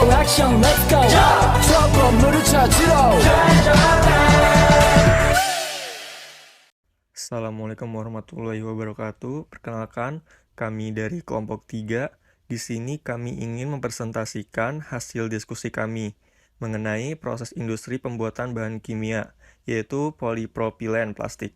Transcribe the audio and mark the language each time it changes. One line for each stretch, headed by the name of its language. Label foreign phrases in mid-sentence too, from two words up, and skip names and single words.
Korean: 액션
English: let's go
Korean: 저 건물을 찾으러
Arabic: السلام عليكم ورحمة الله وبركاته.
Indonesian: Perkenalkan, kami dari kelompok 3. Di sini kami ingin mempresentasikan hasil diskusi kami mengenai proses industri pembuatan bahan kimia, yaitu polipropilen plastik.